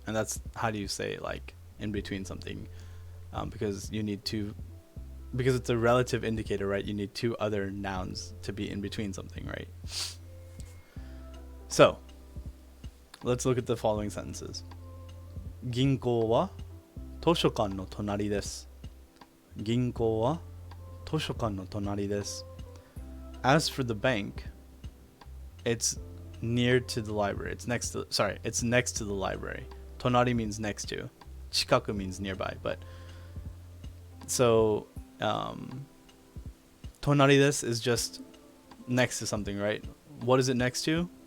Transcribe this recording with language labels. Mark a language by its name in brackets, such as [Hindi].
[English] And that's how do you say, like, in between something. Because you need because it's a relative indicator, right? You need 2 other nouns to be in between something, right? So, let's look at the following sentences. [Japanese] 銀行は図書館の隣です. 銀行は図書館の隣です. [English] As for the bank, it's near to the library. It's next to the library. 隣 means next to. 近く means nearby. But so 隣です is just next to something, right? What is it next to?